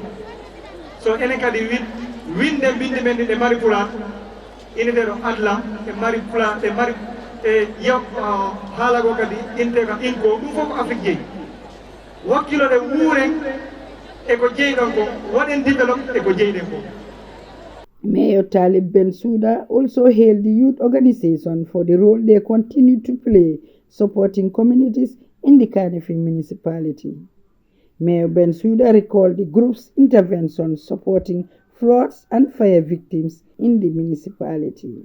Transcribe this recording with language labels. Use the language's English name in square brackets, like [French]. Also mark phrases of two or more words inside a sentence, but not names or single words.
[Fula] So enen kadi winde bindi men ɗe mari pulaar, inete ɗo Allah e mari pulaar, e mari haalago kadi inte ka inko, ɗum fof ko Afrique jeeyi. Wakkilode wuuren eko jeyɗon ko, waɗen develop eko jeyɗen ko. [English] Mayor Talib Bensouda also hailed the youth organization for the role they continue to play supporting communities in the Kanifing municipality. Mayor Bensouda recalled the group's intervention supporting floods and fire victims in the municipality.